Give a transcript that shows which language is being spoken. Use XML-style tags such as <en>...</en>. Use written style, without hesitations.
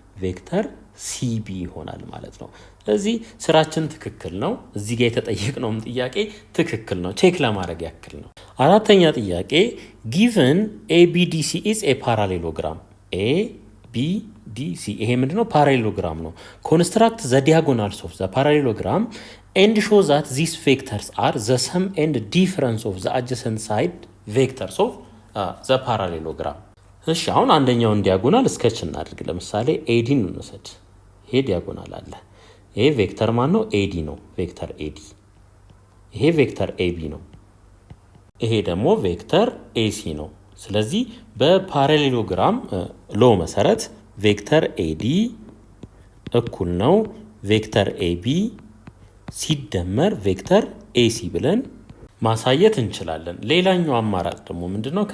<am>ቬክተር ሲቢ ይሆናል ማለት ነው። ስለዚህ ስራችን ትክክል ነው። እዚህ ጋር የተጠየቅነውም ጥያቄ ትክክል ነው። ቼክ ለማድረግ ያክል ነው። አራተኛ ጥያቄ</am> <en>given ABDC is a parallelogram</en> <am>ABDC ይሄ ምንድነው?</am> <en>ፓራሌሎግራም ነው። construct the diagonals of the parallelogram and show that these vectors are the sum and difference of the adjacent side vectors of the parallelogram።</en> <am>እሺ አሁን አንደኛውን ዲያጎናል ስኬች እናድርግ። ለምሳሌ ኤዲን እንውሰድ። ይሄ ዲያጎናል አለ። ይሄ ቬክተር ማን ነው? ኤዲ ነው። ቬክተር ኤዲ። ይሄ ቬክተር ኤቢ ነው። ይሄ ደግሞ ቬክተር ኤሲ ነው። ስለዚህ በፓራሌሎግራም ሎ መሰረት ቬክተር ኤዲ እኩል ነው ቬክተር ኤቢ ሲደመር ቬክተር ኤሲ ብለን ማሳየት እንችላለን። ሌላኛው አማራጭ ደግሞ ምንድነው?</am>